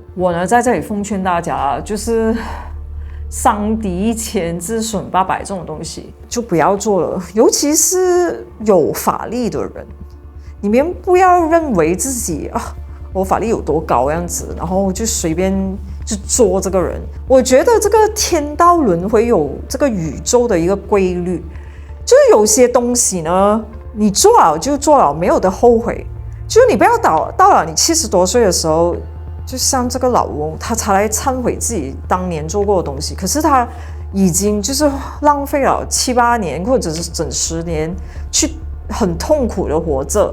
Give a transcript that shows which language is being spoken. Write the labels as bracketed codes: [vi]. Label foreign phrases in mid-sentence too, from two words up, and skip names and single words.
[zh] 我呢，在這裡奉勸大家，就是傷敵1000，自損800這種東西就不要做了。尤其是有法力的人，你們不要認為自己我法力有多高這樣子，然後就隨便就做這個人。我覺得這個天道輪迴有這個宇宙的一個規律，就是有些東西呢，你做了就做了，沒有的後悔。就是你不要到了你70多歲的時候，就像這個老翁，他才來懺悔自己當年做過的東西，可是他已經就是浪費了7、8年，或者是整10年，去很痛苦的活着。